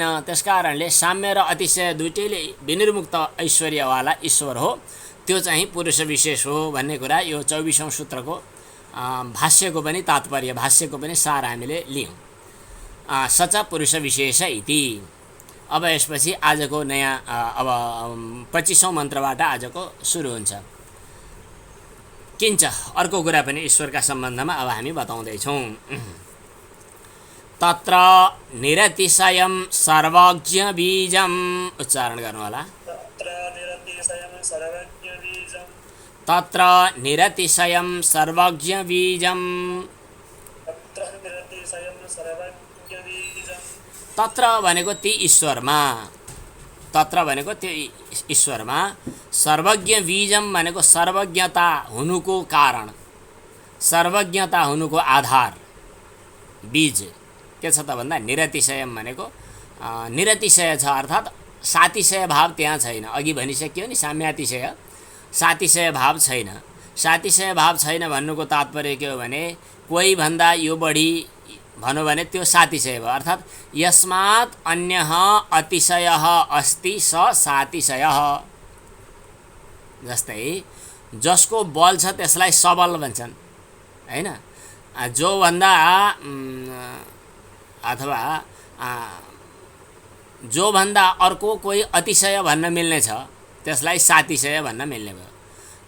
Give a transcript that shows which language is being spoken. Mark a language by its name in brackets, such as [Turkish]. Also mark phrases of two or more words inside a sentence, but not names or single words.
[Nepali] त्यसकारणले साम्य र अतिशय दुईटैले विनिर्मुक्त ऐश्वर्यवाला ईश्वर हो, त्यो चाहिँ पुरुष विशेष हो भन्ने कुरा यो 24औं सूत्रको भाष्यको पनि तात्पर्य, भाष्यको पनि सार हामीले लियौँ। [Sanskrit] सच पुरुष विशेष इति। [Nepali] अब यसपछि आजको नयाँ अब 25औं मन्त्रबाट आजको सुरु हुन्छ। किञ्च अर्को कुरा पनि ईश्वरका सम्बन्धमा अब हामी बताउँदैछौँ। [Sanskrit] तत्र निरतिशयं सर्वज्ञ बीजम्, [Nepali] उच्चारण गर्नु होला। [Sanskrit] तत्र निरतिशयं सर्वज्ञ बीजम्। [Nepali] तत्र भनेको ती ईश्वरमा, तत्र भनेको त्यो ईश्वरमा, सर्वज्ञ बीजम भनेको सर्वज्ञता हुनुको कारण, सर्वज्ञता हुनुको आधार बीज के छ त भन्दा निरतिशयम भनेको निरतिशय छ। अर्थात् सातिशय भाव त्यहाँ छैन। अघि भनिसक्यो नि साम्यातिशय, सातिशय भाव छैन। सातिशय भाव छैन भन्नुको तात्पर्य के हो भने कोही भन्दा यो बढी भनौँ भने त्यो सातिशय भयो। [Sanskrit] अर्थात् यस्मात् अन्यः अतिशयः अस्ति स सातिशयः। [Nepali] जस्तै जसको बल छ त्यसलाई सबल भन्छन् हैन। जो भन्दा अथवा जो भन्दा अर्को कोही अतिशय भन्न मिल्ने छ त्यसलाई सातिशय भन्न मिल्ने भयो।